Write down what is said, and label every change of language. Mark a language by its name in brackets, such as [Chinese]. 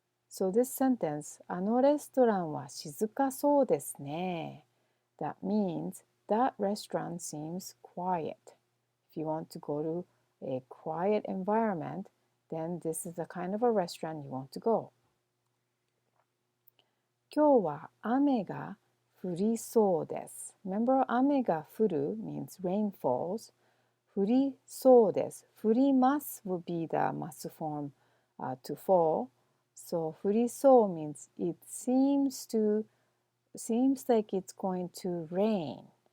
[English] So this sentence, [Japanese] あのレストランは静かそうですね [English] that means that restaurant seems quiet. If you want to go to a quiet environment, then this is the kind of a restaurant you want to go. [Japanese] 今日は雨が降りそうです。 [English] Remember, [Japanese] 雨が降る [English] means rain falls. [Japanese] 降りそうです。 [English] 降ります would be the ます form to fall. So 降りそう means it seems like it's going to rain.